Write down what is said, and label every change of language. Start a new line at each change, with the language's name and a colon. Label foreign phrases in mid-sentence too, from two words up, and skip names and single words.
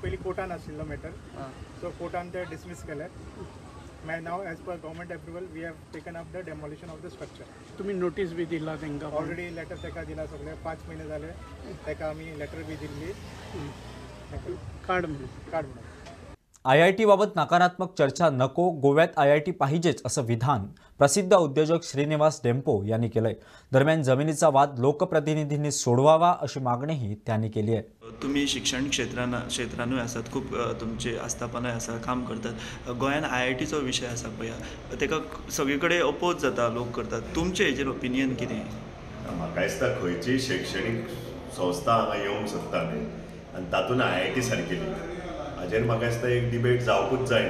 Konkani: पयलीं कोर्टान आशिल्लो मॅटर, सो कोर्टान ते डिसमीस केले.
English: now as per government approval we have taken up the demolition of the structure.
Konkani: तुम्ही नोटीस बी दिला तांकां? ऑलरेडी लेटर ताका दिला. सगळे 5 महिने जाले ताका आमी लेटर बी दिल्ली कार्ड म्हणून.
Marathi: IIT बाबत नकारात्मक चर्चा नको, गोव्यात IIT पाहिजेच असं विधान प्रसिद्ध उद्योजक श्रीनिवास डेंपो यांनी केलंय. दरम्यान जमिनीचा वाद लोकप्रतिनिधींनी सोडवावा अशी मागणीही त्यांनी केली आहे.
Konkani: तुम्ही शिक्षण क्षेत्रानूय आसात, खूब तुमचे आस्थापनाय आसा, काम करतात. गोंयान IITचो विशय आसा पळया, तेका सगळे कडेन अपोज जाता, लोक करतात. तुमचे हेजेर ओपिनियन कितें? म्हाका दिसता खंयचीय शैक्षणीक संस्था हांगा येवंक सोदता न्ही, आनी तातूंत IIT सारकेली, हाजेर म्हाका दिसता एक डिबेट जावपूच जायना.